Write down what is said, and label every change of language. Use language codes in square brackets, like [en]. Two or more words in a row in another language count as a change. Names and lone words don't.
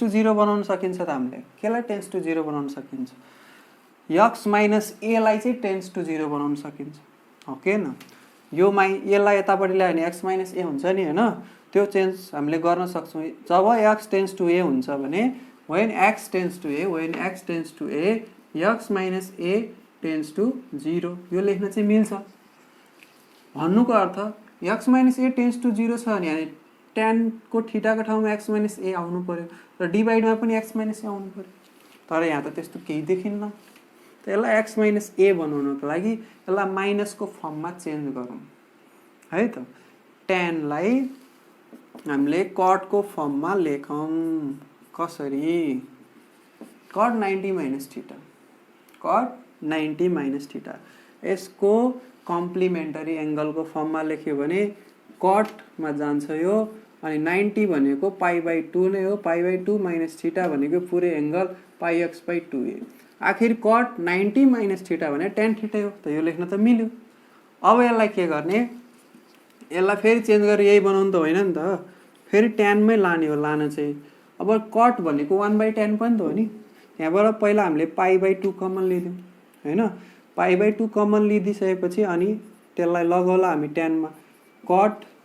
[ne] टु 0 बनाउन सकिन्छ त हामीले केलाई [en] tends to 0 [ne] बनाउन सकिन्छ [en] x minus a [ne] लाई चाहिँ [en] tends to 0 [ne] बनाउन सकिन्छ ओके न यो यसलाई यतापट्टि ल्यायो भने [en] x minus a [ne] हुन्छ नि हैन त्यो चेन्ज हामीले गर्न सक्छौं जब [en] x tends to a [ne] हुन्छ भने [en] when x tends to a x minus a tends to 0 [ne] यो लेख्न चाहिँ मिल्छ भन्नुको अर्थ [en] x minus a tends to 0 [ne] छ भने tan को थीटा को ठाउँमा [en] x minus a [ne] आउनु पर्यो र डिभाइडमा पनि [en] x minus a [ne] आउनु पर्यो तर यहाँ त त्यस्तो केही देखिन्न त यसलाई [en] x minus a [ne] बनाउनको लागि यसलाई माइनस को फर्ममा चेन्ज गरौँ है त tan लाई हामीले cot को फर्ममा लेखौँ कसरी cot 90 [en] minus theta cot 90 minus theta [ne] यसको [en] complementary angle [ne] को फर्ममा लेख्यो भने cot मा जान्छ यो अनि 90 भनेको π/2 नै हो [en] π/2 minus theta [ne] भनेको पुरै एंगल πx/2a आखिर [en] cot 90 minus theta [ne] भने [en] tan theta [ne] हो त यो लेख्न त मिल्यो अब यसलाई के गर्ने यसलाई फेरि चेन्ज गरेर यही बनाउनु त होइन नि त फेरि tan मै लाने हो लान चाहिँ अब cot भनेको 1/tan पनि त हो नि यहाँबाट पहिला हामीले [en] π/2 common [ne] लिदियौ हैन [en] π/2 common [ne] लिदिसकेपछि अनि त्यसलाई लगाउला हामी tan मा cot